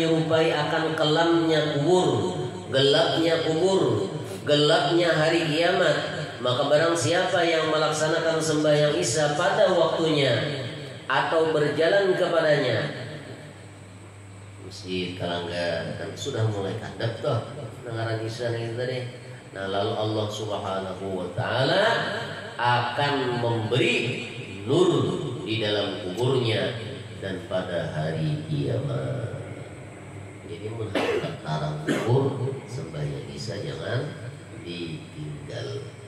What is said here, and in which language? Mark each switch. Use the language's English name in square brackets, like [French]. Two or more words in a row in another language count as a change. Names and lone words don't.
[Banjar] menjumpai akan kelamnya kubur, gelapnya kubur, gelapnya hari kiamat, maka barang siapa yang melaksanakan sembahyang Isya pada waktunya atau berjalan kepadanya, masjid Kalangga kan sudah mulai kadap toh dengaran Isya itu tadi. Nah, lalu [Arabic] الله سبحانه وتعالى [Banjar] akan memberi nur di dalam kuburnya dan pada hari kiamat. Jadi menghadap tarang kubur sembahyang Isya jangan ditinggal.